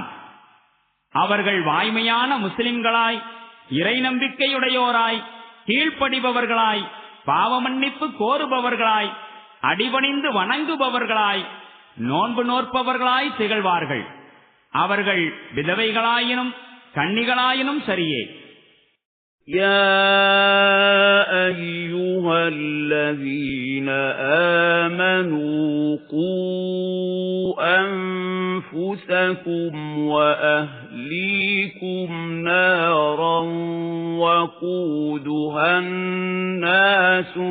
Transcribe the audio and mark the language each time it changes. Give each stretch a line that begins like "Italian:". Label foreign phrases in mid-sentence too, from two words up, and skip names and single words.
Tamil: அவர்கள் வாய்மையான முஸ்லிம்களாய், இறை நம்பிக்கையுடையோராய், கீழ்ப்படிபவர்களாய், பாவ மன்னிப்பு கோருபவர்களாய், அடிபணிந்து வணங்குபவர்களாய், நோன்பு நோற்பவர்களாய் திகழ்வார்கள். அவர்கள் விதவைகளாயினும் கன்னிகளாயினும் சரியே.
Arabic: يا أيها الذين آمنوا قوا أنفسكم وأهليكم نارا وقودها الناس